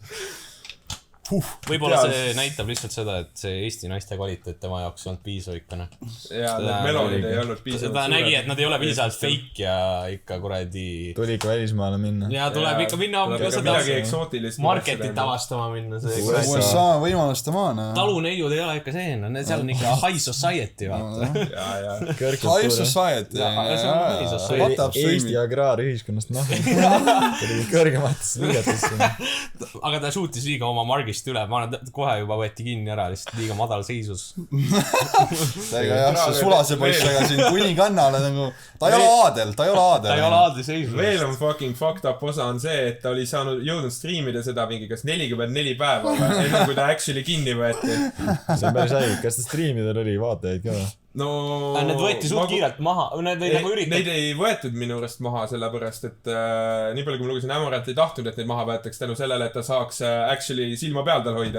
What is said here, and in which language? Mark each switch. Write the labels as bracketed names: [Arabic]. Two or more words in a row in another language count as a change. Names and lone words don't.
[Estonian] Võib-olla see näitab lihtsalt seda, et see Eesti naiste kvaliteet tema jaoks on piisav ikkane. Jaa, need meloonid ei olnud piisavalt ta nägi, et nad ei ole piisavalt fake ja ikka kuradi... Tuli ikka välismaale minna. Ja tuleb ikka minna midagi eksootilist marketit avastama minna. USA võimaluste maana. Taluneiud ei ole ikka see, seal on ikka [English] high society, [Estonian] vaata. [English] High society. [Estonian] Eesti agraarühiskonnast kõrgematesse liigatesse. Aga ta suutis liiga oma margist üle, ma arvan, kohe juba võeti kinni ära, lihtsalt liiga madal seisus. Täiega jah, see sulase poissega siin kuninganna nagu, ta ei ole aadel. Ta ei ole aadli seisus. Veel on [English] fucking fucked up [Estonian] osa on see, et ta oli jõudnud streamida seda mingi kas 44 päeva, enne kui ta actually kinni võeti. See on päris häid, kas ta streamidel oli vaatajaid ka? No... Need võeti suht kiirelt maha, need ei võetud minu arust maha, sellepärast, et nii palju kui ma lugesin, Amorat ei tahtnud, et neid maha võetaks tänu sellele, et ta saaks actually silma peal tal hoida.